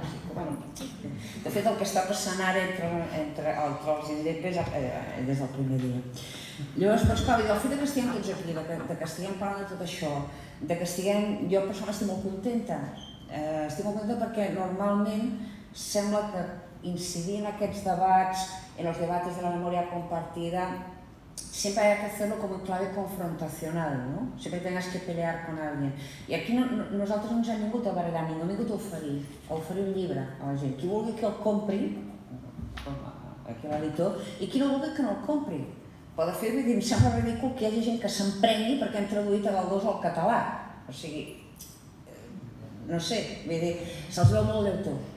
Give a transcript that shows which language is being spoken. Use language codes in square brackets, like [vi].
[ca] De fet, el que està passant ara entre els indepes des del primer dia. Llavors, doncs clar, el fet que estiguem tots aquí, que estiguem parlant de tot això, que estiguem... Jo personalment estic molt contenta. Estic molt contenta perquè normalment sembla que incidir en aquests debats [es] en los debates de la memoria compartida siempre hay que hacerlo como en clave confrontacional, no? Siempre tengas que pelear con alguien. [ca] I aquí nosaltres no ens hem vingut a barallar, hem vingut a oferir un llibre a la gent. Qui vulgui que el compri, aquí l'editor, i qui no vulgui que no el compri. Però de fet, em sembla ridícul que hi hagi gent que s'emprengui perquè hem traduït a Galdós al català. O sigui, no sé, vull dir, se'ls veu molt lleutor.